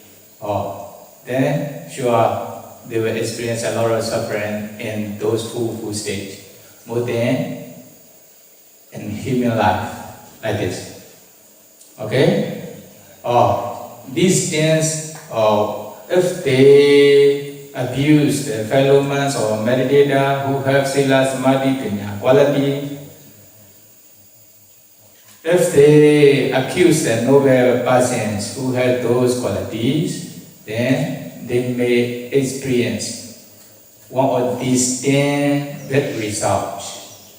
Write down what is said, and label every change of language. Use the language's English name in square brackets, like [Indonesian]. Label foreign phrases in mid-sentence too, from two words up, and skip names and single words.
[English] Then, sure, they will experience a lot of suffering in those fourfold states, more than in human life, like this. Okay? These things, if they abuse the fellow men or meditator who have [Pali] sila samadhi panya [English] quality, if they accuse the noble persons who have those qualities, then they may experience one of these 10 bad results.